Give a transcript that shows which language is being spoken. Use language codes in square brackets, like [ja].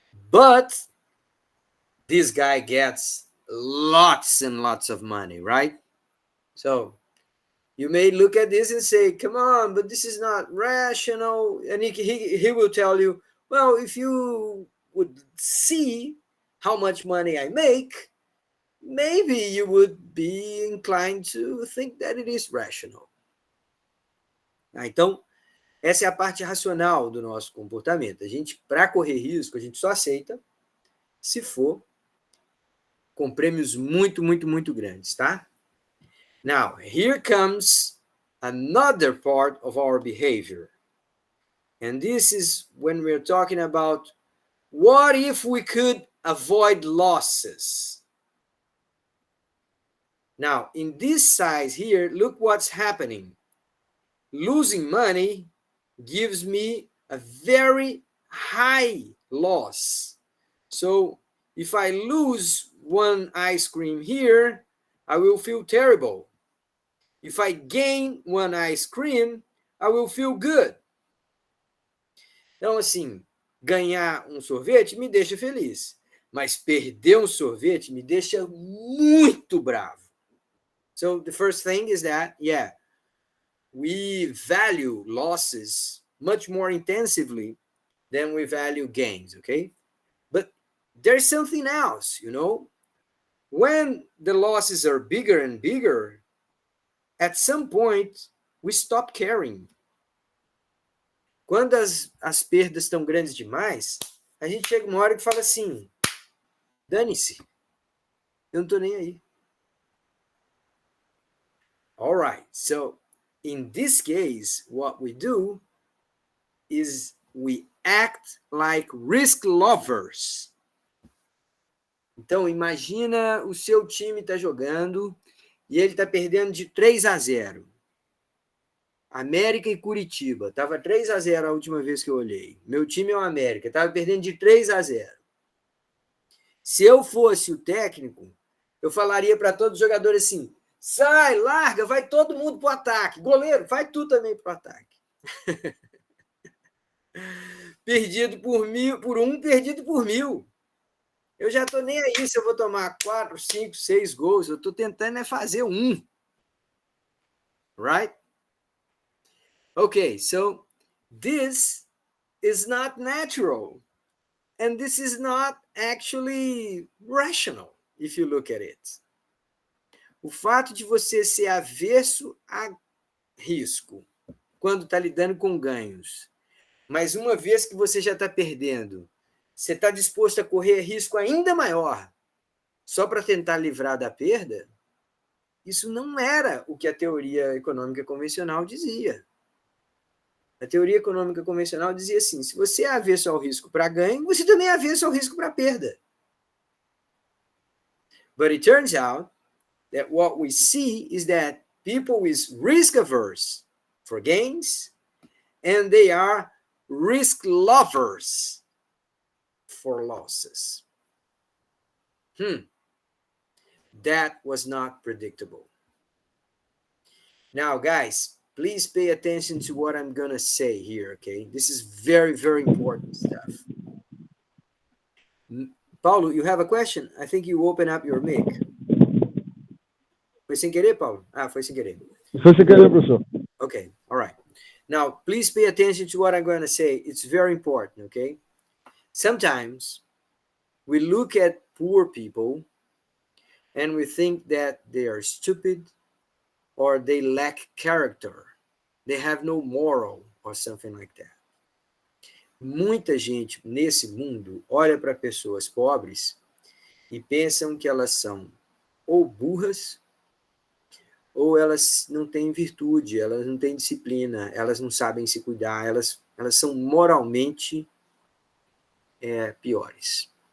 [en] But this guy gets lots and lots of money, right? So you may look at this and say, come on, but this is not rational. And he will tell you, well, if you would see how much money I make, maybe you would be inclined to think that it is rational. [pt] Então, essa é a parte racional do nosso comportamento. A gente, para correr risco, a gente só aceita se for com prêmios muito, muito, muito grandes, tá? [en] Now, here comes another part of our behavior. And this is when we're talking about what if we could avoid losses? Now, in this size here, look what's happening. Losing money gives me a very high loss. So if I lose one ice cream here, I will feel terrible. If I gain one ice cream, I will feel good. [pt] Então, assim, ganhar um sorvete me deixa feliz, mas perder um sorvete me deixa muito bravo. [en] So the first thing is that, yeah, we value losses much more intensively than we value gains, okay? But there's something else, you know? When the losses are bigger and bigger, at some point, we stop caring. [pt] Quando as perdas estão grandes demais, a gente chega uma hora que fala assim, dane-se, eu não estou nem aí. [en] All right, so in this case, what we do is we act like risk lovers. [pt] Então, imagina o seu time está jogando e ele está perdendo de 3-0. América e Curitiba. Estava 3-0 a última vez que eu olhei. Meu time é o América. Estava perdendo de 3-0. Se eu fosse o técnico, eu falaria para todos os jogadores assim, sai, larga, vai todo mundo para o ataque. Goleiro, vai tu também para o ataque. Perdido por 1.000, por 1, perdido por 1.000. Eu já estou nem aí se eu vou tomar 4, 5, 6 gols. Eu estou tentando fazer 1. [en] Right? Okay, so this is not natural. And this is not actually rational, if you look at it. [pt] O fato de você ser avesso a risco, quando está lidando com ganhos, mas uma vez que você já está perdendo, você está disposto a correr risco ainda maior, só para tentar livrar da perda, isso não era o que a teoria econômica convencional dizia. A teoria econômica convencional dizia assim, se você é avesso ao risco para ganho, você também é avesso ao risco para perda. [en] But it turns out that what we see is that people is risk averse for gains and they are risk lovers for losses. That was not predictable. Now, guys, please pay attention to what I'm going to say here, okay? This is very, very important stuff. Paulo, you have a question? I think you open up your mic. [pt] Foi sem querer, Paulo? Ah, foi sem querer. Foi sem querer, professor. [en] Okay, all right. Now, please pay attention to what I'm going to say. It's very important, okay? Sometimes we look at poor people and we think that they are stupid or they lack character. They have no moral or something like that. [pt] Muita gente nesse mundo olha para pessoas pobres e pensam que elas são ou burras ou elas não têm virtude, elas não têm disciplina, elas não sabem se cuidar, elas são moralmente piores.